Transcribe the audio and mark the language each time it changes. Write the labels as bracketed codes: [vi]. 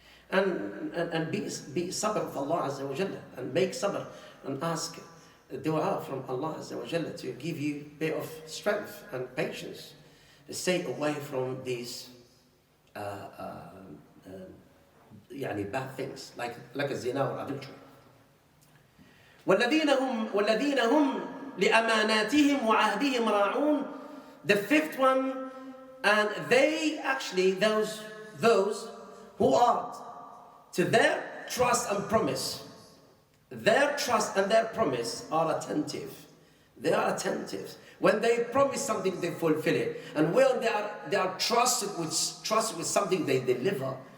[en] And be sabr of Allah Azza wa Jalla, and make sabr and ask dua from Allah Azza wa Jalla to give you a bit of strength and patience to stay away from these bad things like a zina or adultery. [ar] والذين هم لأماناتهم وعهدهم راعون. [en] The fifth one, and they actually those who are to their trust and promise. Their trust and their promise are attentive. They are attentive. When they promise something, they fulfill it. And when they are trusted with something, they deliver.